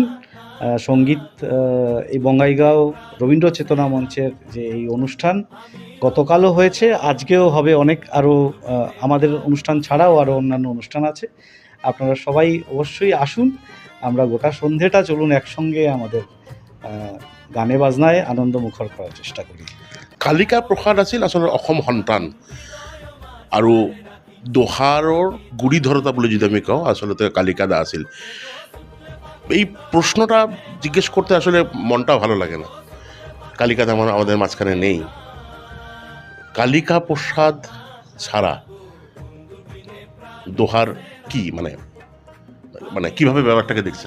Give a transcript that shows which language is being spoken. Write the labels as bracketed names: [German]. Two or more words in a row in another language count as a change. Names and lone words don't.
[Bangla] সঙ্গীত, এই বঙ্গাইগাঁও রবীন্দ্র চেতনা মঞ্চের যে এই অনুষ্ঠান গতকালও হয়েছে, আজকেও হবে, অনেক আরও আমাদের অনুষ্ঠান ছাড়াও আরও অন্যান্য অনুষ্ঠান আছে। আপনারা সবাই অবশ্যই আসুন, আমরা গোটা সন্ধেটা চলুন একসঙ্গে আমাদের গানে বাজনায় আনন্দ মুখর করার চেষ্টা করি। [Assamese] কালিকা প্ৰসাদ আছিল আচলতে অসম সন্তান, আৰু দোহাৰৰ গুৰি ধৰোতা বুলি যদি আমি কওঁ, আচলতে কালিকা দা আছিল। [Bangla] এই প্রশ্নটা জিজ্ঞেস করতে আসলে মনটা ভালো লাগে না। কালিকা দা আমাদের মাঝখানে নেই। কালিকা প্রসাদ ছাড়া দোহার কি, মানে কিভাবে ব্যাপারটাকে দেখছেন?